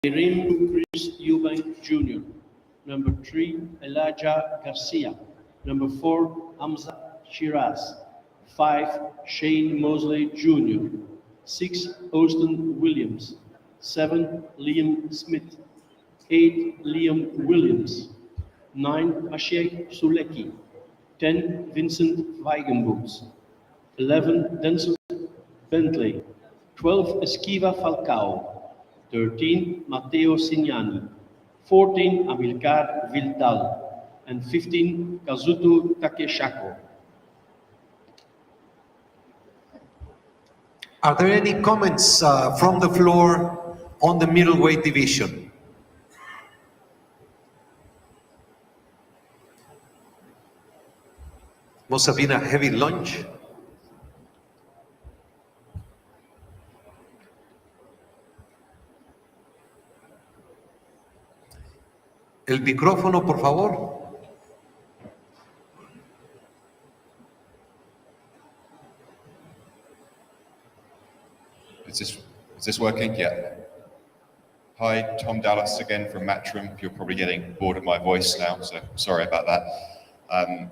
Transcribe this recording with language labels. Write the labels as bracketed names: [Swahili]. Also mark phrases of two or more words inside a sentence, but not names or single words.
[English] Irim Chris Eubank Jr. Number 3, Elijah Garcia. Number 4, Hamza Shiraz. 5, Shane Mosley Jr. 6, Austin Williams. 7, Liam Smith. 8, Liam Williams. 9, Maciej Sulecki. 10, Vincent Weigenboots. 11, Denzel Bentley. 12, Esquiva Falcao. 13, Matteo Signani. 14, Amilcar Viltal. And 15, Kazuto Takeshako. Are there any comments from the floor on the middleweight division? Must have been a heavy lunch. [Spanish] El micrófono, por favor. [English] Is this working? Yeah. Hi, Tom Dallas again from Matchroom. You're probably getting bored of my voice now, so sorry about that.